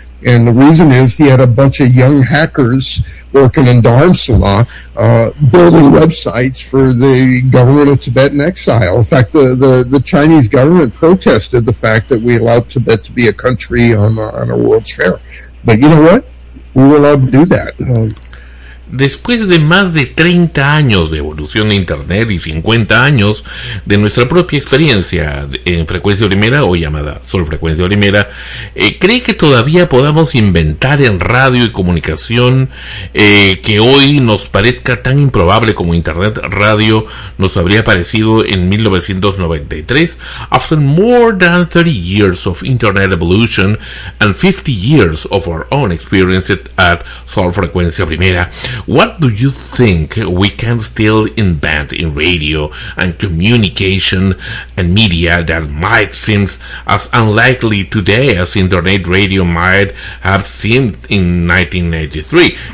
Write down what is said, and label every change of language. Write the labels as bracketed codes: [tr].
[en] And the reason is he had a bunch of young hackers working in Dharamsala building websites for the government of Tibet in exile. In fact, the Chinese government protested the fact that we allowed Tibet to be a country on a World's Fair. But you know what? We were allowed to do that. [es] después de más de 30 años de evolución de Internet y 50 años de nuestra propia experiencia en Frecuencia Primera, o llamada Sol Frecuencia Primera, ¿cree que todavía podamos inventar en radio y comunicación que hoy nos parezca tan improbable como Internet Radio nos habría parecido en 1993? [en] After more than 30 years of Internet evolution and 50 years of our own experience at Sol Frecuencia Primera, what do you think we can still invent in radio and communication and media that might seem as unlikely today as internet radio might have seemed in 1993?